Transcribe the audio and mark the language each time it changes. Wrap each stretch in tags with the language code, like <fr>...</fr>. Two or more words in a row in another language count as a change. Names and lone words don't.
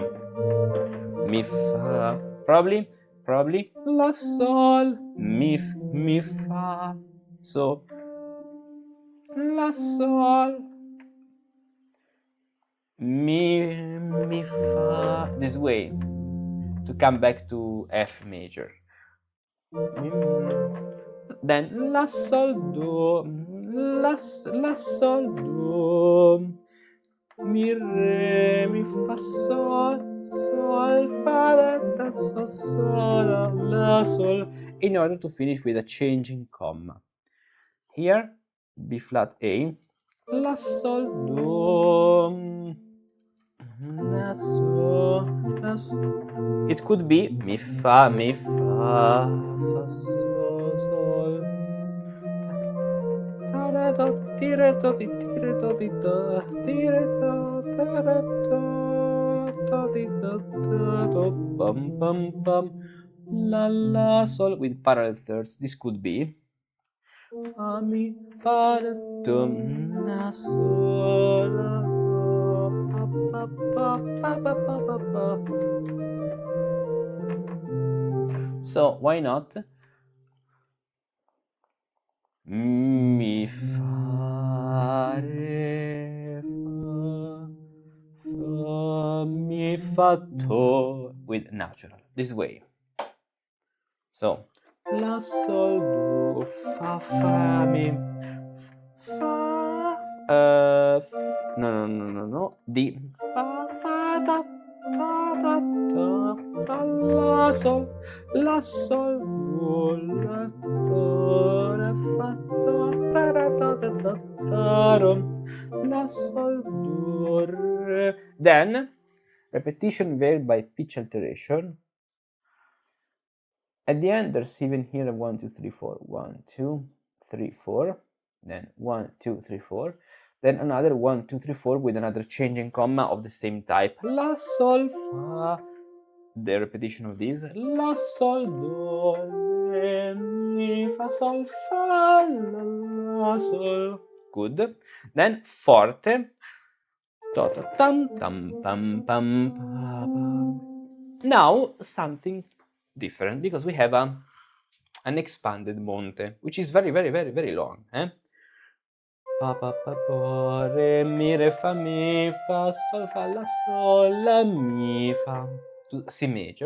<en>Mi, fa. Probably la, sol, mi, fa. So, la, sol, mi, fa. This way to come back to F major. Then la, sol, do, la, sol, do, mi, re, mi, fa, sol, fa, da, sol, la, sol, in order to finish with a changing comma. Here, B flat A, la, sol, do, la, sol. It could be mi, fa, fa, sol. La, sol with parallel thirds. This could be fa, mi, fa, do, la, sol, la, pa. So why not mi, fa, re, fa, mi, fa, do with natural, this way. So, la, sol, do, fa, mi, fa, no, di, fa, da, la, sol, do, la, fa, la, sol, do, re. Then, repetition varied by pitch alteration. At the end, there's even here a 1, 2, 3, 4. 1, 2, 3, 4. Then 1, 2, 3, 4. Then another 1, 2, 3, 4 with another changing comma of the same type. La, sol, fa. The repetition of these. La, sol, do, re, mi, fa, sol, fa, la, sol. Good. Then forte. Tam, tam, pam, pam, pa, pam. Now something different, because we have an expanded monte, which is very, very, very, very long. Pa, pa, pa, pa, re, mi, re, fa, mi, fa, sol, fa, la, mi, fa, to C major.</en>